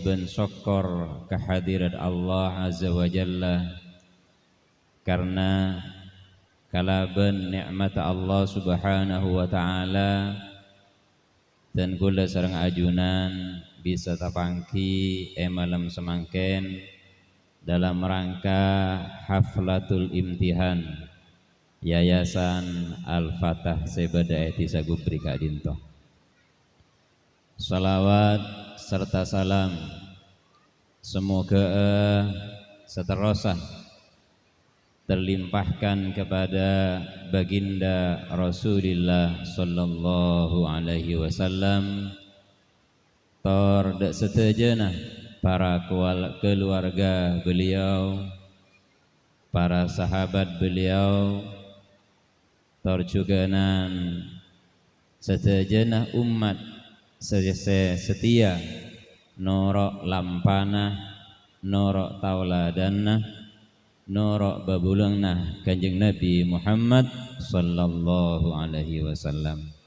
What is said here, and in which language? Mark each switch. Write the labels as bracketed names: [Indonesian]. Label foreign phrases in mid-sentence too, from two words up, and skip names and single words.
[Madurese] ben [Indonesian] syukur kehadirat [Madurese] Allah [Arabic] عز وجل [Madurese] karena kalaban nikmat Allah [Arabic] سبحانه وتعالى [Madurese] dan kula sareng ajunan bisa tapangki malam semangken [Indonesian] dalam rangka [Arabic] حفلة الامتحان [Madurese] Yayasan Al-Fatah Sebada Eti Sagubri Kak Dinto. [Indonesian] Salawat serta salam semoga seterusah terlimpahkan kepada baginda Rasulullah [Arabic] صلى الله عليه وسلم [Madurese] tor dak setejana para keluarga beliau, para sahabat beliau, tor juganan setejana umat setia norok lampana norok tauladanna norok babulangna Kanjeng Nabi Muhammad [Arabic] صلى الله عليه وسلم.